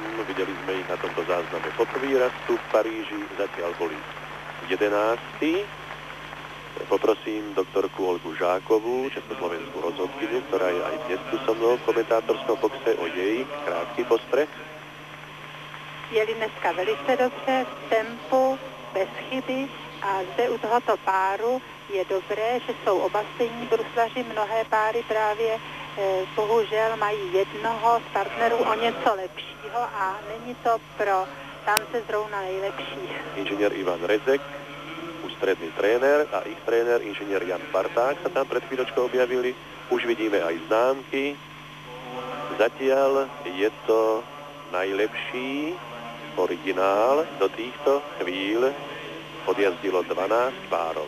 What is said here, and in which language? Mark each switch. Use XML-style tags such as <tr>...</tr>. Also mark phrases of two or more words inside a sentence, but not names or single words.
<sk>Videli sme ich na tomto zázname poprvý raz tu v Paríži, zatiaľ boli 11. Poprosím doktorku Olgu Žákovú, československú rozhodkyňu, ktorá je aj dnes tu so mnou v komentátorskom boxe, o jej krátky postreh.</sk> <cs>Jeli dneska velice dobře, v tempu, bez chyby a zde u tohoto páru je dobré, že jsou oba stejní bruslaři, mnohé páry právě bohužel mají jednoho z partnerů o něco lepšího a není to pro tance zrovna nejlepší.</cs> <sk>Inžinier Ivan Rezek, ústredný tréner a ich tréner inžinier Jan Barták sa tam pred chvíľočkou objavili. Už vidíme aj známky. Zatiaľ je to najlepší originál. Do týchto chvíľ podjazdilo 12 párov.</sk>